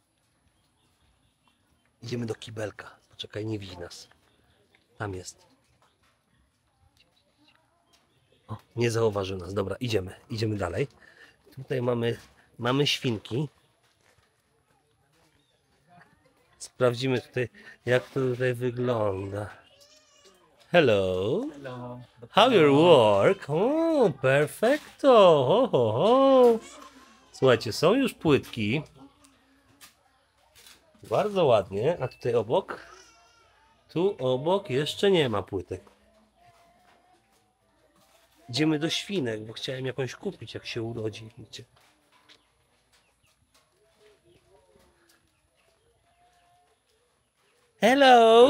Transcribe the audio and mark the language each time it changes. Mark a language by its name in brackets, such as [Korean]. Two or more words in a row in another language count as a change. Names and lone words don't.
[Polish] Idziemy do kibelka. Poczekaj, nie widzi nas. Tam jest. O, nie zauważył nas. Dobra, idziemy dalej. Tutaj mamy świnki. Sprawdzimy tutaj, jak to tutaj wygląda. [English] Hello. Hello. How your work? [Spanish] O, perfecto. Ho, ho, ho. [Polish] Słuchajcie, są już płytki. Bardzo ładnie. A tutaj obok? Tu obok jeszcze nie ma płytek. Idziemy do świnek, bo chciałem jakąś kupić, jak się urodzi. Wiecie. Hello!